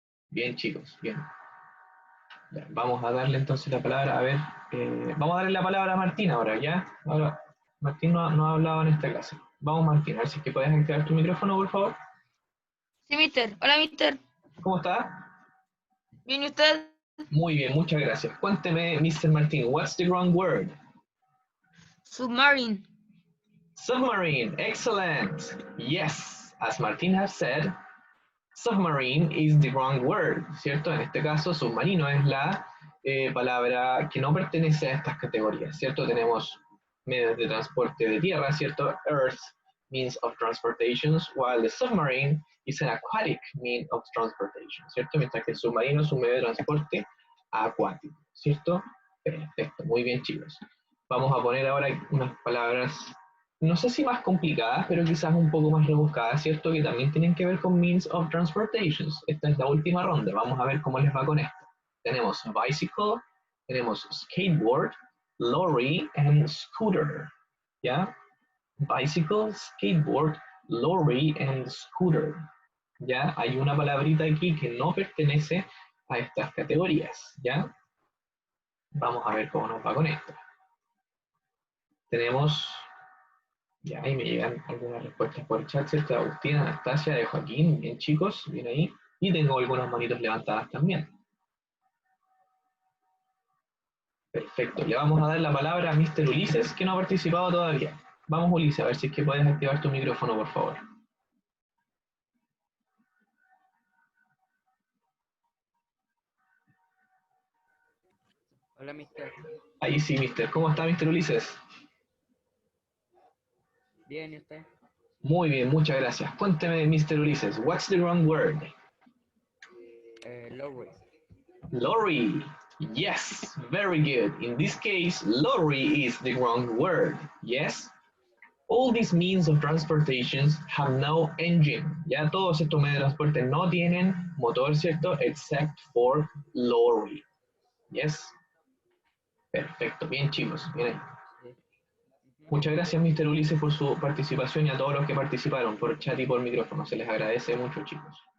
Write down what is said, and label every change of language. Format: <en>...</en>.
<es>Bien, chicos, bien. Ya, vamos a darle entonces la palabra, a ver, vamos a darle la palabra a Martín ahora, ¿ya? Ahora, Martín no ha hablado en esta clase. Vamos, Martín, a ver si es que puedes activar tu micrófono, por favor. Sí, mister. Hola, mister. ¿Cómo está? ¿Bien y usted? Muy bien, muchas gracias. Cuénteme, Mr.</es> <en>Martín, what's the wrong word? Submarine. Submarine, excellent. Yes, as Martin has said, submarine is the wrong word, ¿cierto?</en> <es>En este caso, submarino es la palabra que no pertenece a estas categorías, ¿cierto? Tenemos medios de transporte de tierra,</es> <en>¿cierto? Earth, means of transportation, while the submarine is an aquatic means of transportation, ¿cierto?</en> <es>Mientras que el submarino es un medio de transporte acuático, ¿cierto? Perfecto, muy bien, chicos. Vamos a poner ahora unas palabras, no sé si más complicadas, pero quizás un poco más rebuscadas, ¿cierto? Que también tienen que ver con</es> <en>means of transportation.</en> <es>Esta es la última ronda, vamos a ver cómo les va con esto. Tenemos bicycle, tenemos skateboard, lorry, and scooter, ¿ya?</es> <en>Bicycle, skateboard, lorry, and scooter.</en> <es>¿Ya? Hay una palabrita aquí que no pertenece a estas categorías, ¿ya? Vamos a ver cómo nos va con esto. Tenemos, ya ahí me llegan algunas respuestas por chat, ¿cierto? De Agustín, Anastasia, de Joaquín, bien chicos, bien ahí. Y tengo algunas manitos levantadas también. Perfecto, le vamos a dar la palabra a Mr. Ulises, que no ha participado todavía. Vamos, Ulises, a ver si es que puedes activar tu micrófono, por favor. Hola, mister. Ahí sí, Mister. ¿Cómo está, Mr. Ulises? Bien, ¿y usted? Muy bien, muchas gracias. Cuénteme, Mr.</es> <en>Ulises, what's the wrong word? Lorry. Lorry. Yes, very good. In this case, lorry is the wrong word. Yes. All these means of transportation have no engine.</en> <es>Ya todos estos medios de transporte no tienen motor, ¿cierto?</es> <en>Except for lorry. Yes.</en> <es>Perfecto. Bien, chicos. Bien ahí. Sí. Muchas gracias, Mr. Ulises, por su participación y a todos los que participaron por chat y por micrófono. Se les agradece mucho, chicos.</es>